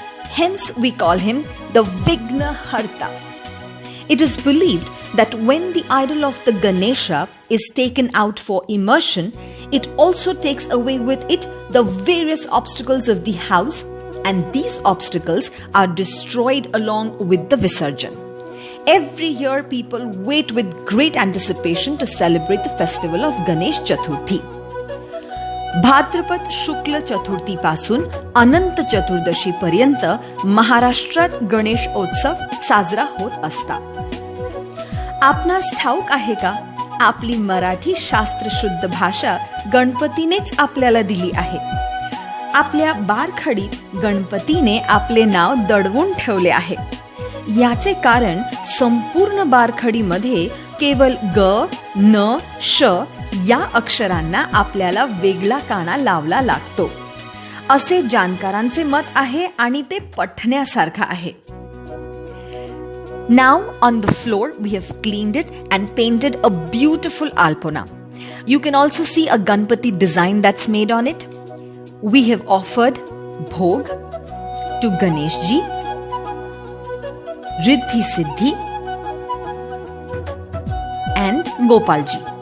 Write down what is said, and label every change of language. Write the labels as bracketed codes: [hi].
[en] Hence, we call him the Vignaharta. It is believed that when the idol of the Ganesha is taken out for immersion, it also takes away with it the various obstacles of the house, and these obstacles are destroyed along with the Visarjan. Every year, people wait with great anticipation to celebrate the festival of Ganesh Chaturthi. [mr] भाद्रपद शुक्ल चतुर्थी पासून अनंत चतुर्दशी पर्यंत महाराष्ट्रात गणेश उत्सव साजरा होत असता. आपणास ठाऊक आहे का, आपली मराठी शास्त्रशुद्ध भाषा गणपतीनेच आपल्याला दिली आहे. आपल्या बारखडीत गणपतीने आपले नाव दडवून ठेवले आहे. याचे कारण संपूर्ण बारखडीमध्ये केवळ ग, न, श या अक्षरांना आपल्याला वेगळा काना लावला लागतो असे जाणकारांचे मत आहे आणि ते पटण्यासारखं आहे. [en] Now on the floor we have cleaned it and painted a beautiful alpona. You can also see a Ganpati design that's made on it. We have offered bhog to Ganesh ji, Riddhi Siddhi and Gopal ji.